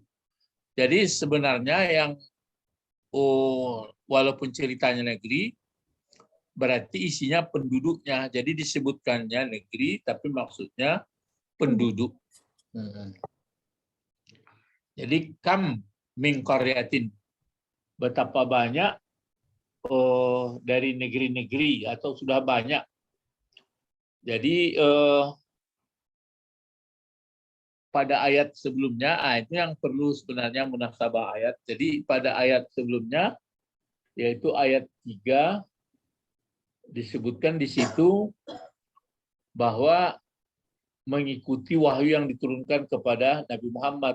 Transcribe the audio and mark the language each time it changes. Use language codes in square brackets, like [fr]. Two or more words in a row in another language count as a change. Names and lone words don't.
[id] Jadi sebenarnya yang walaupun ceritanya negeri, berarti isinya penduduknya. Jadi disebutkannya negeri, tapi maksudnya penduduk. [ar] Jadi kam min qaryatin, [id] betapa banyak dari negeri-negeri atau sudah banyak. Jadi pada ayat sebelumnya, itu yang perlu sebenarnya munasabah ayat. Jadi pada ayat sebelumnya, yaitu ayat 3, disebutkan di situ bahwa mengikuti wahyu yang diturunkan kepada Nabi Muhammad.